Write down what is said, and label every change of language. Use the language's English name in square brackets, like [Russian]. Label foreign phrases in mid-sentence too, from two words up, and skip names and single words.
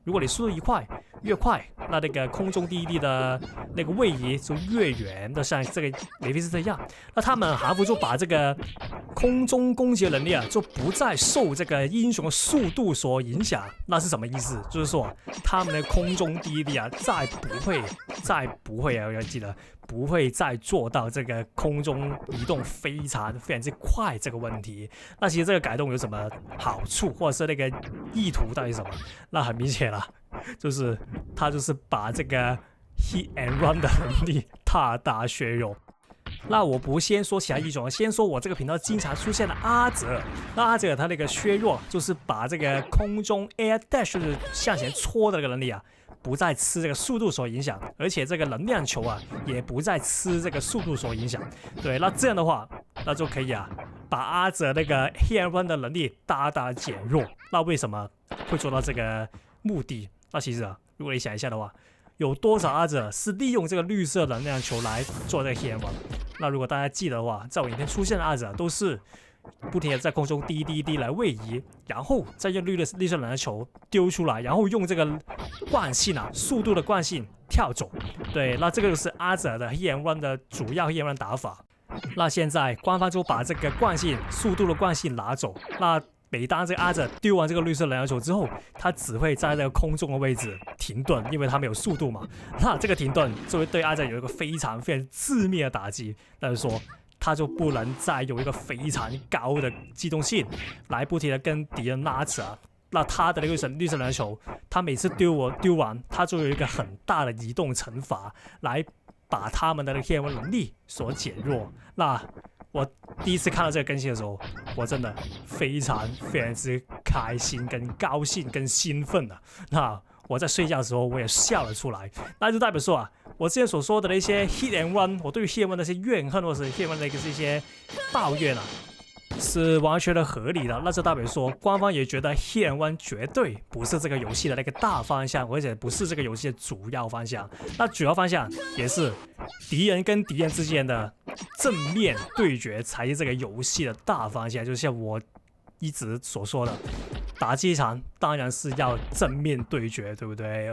[Chinese] 如果你速度越快，那個空中滴的那個位移就越遠，就像這個梅菲斯特一樣。那他們韓服就把這個空中攻擊的能力啊，就不再受這個英雄的速度所影響。那是什麼意思？就是說他們的空中滴啊，再不會啊，我要記得不會再做到這個空中移動非常之快這個問題。那其實這個改動有什麼好處，或者是那個意圖到底是什麼？那很明顯了，就是他就是把這個 [English] Hit and Run [Chinese] 的能力大削弱。那我不先說其他英雄，先說我這個頻道經常出現的阿澤。那阿澤他那個削弱，就是把這個空中 [English] Air Dash [Chinese] 就是向前戳的那個能力啊，不再吃這個速度所影響，而且這個能量球啊，也不再吃這個速度所影響。对，那這樣的話，那就可以啊，把阿澤那個 [English] Hit and Run [Chinese] 的能力大減弱。那為什麼會做到這個目的？那其實啊，如果你想一下的話，有多少阿澤是利用這個綠色能量球來做這個 [English] Hit and Run？ [Chinese] 那如果大家記得的話，在我影片出現的阿澤都是不停的在空中滴來位移，然後再用綠色能量球丟出來，然後用這個慣性啊，速度的慣性跳走。对，那這個就是阿澤的 [English] Hit and Run [Chinese] 的主要 [English] Hit and Run [Chinese] 打法。那現在官方就把這個慣性、速度的慣性拿走。那每當這個阿澤丟完這個綠色能量球之後，他只會在這個空中的位置停頓，因為他沒有速度嘛。那這個停頓就會對阿澤有一個非常致命的打擊，那就是說他就不能再有一個非常高的機動性來不停的跟敵人拉扯。那他的那個綠色能量球，他每次丟完，他就有一個很大的移動懲罰來把他們的那個 [English] Hit and Run [Chinese] 能力所減弱。那我第一次看到這個更新的時候，我真的非常之開心、跟高興、跟興奮的。那我在睡覺的時候，我也笑了出來。那就代表說啊，我之前所說的那些 [English] Hit and Run， [Chinese] 我對於 [English] Hit and Run [Chinese] 那些怨恨，或者是 [English] Hit and Run [Chinese] 的一些抱怨啊，是完全的合理的。那就代表說，官方也覺得 [English] Hit and Run [Chinese] 絕對不是這個遊戲的那個大方向，而且不是這個遊戲的主要方向。那主要方向也是敵人跟敵人之間的正面對決才是這個遊戲的大方向。就像我一直所說的，打機場當然是要正面對決，對不對？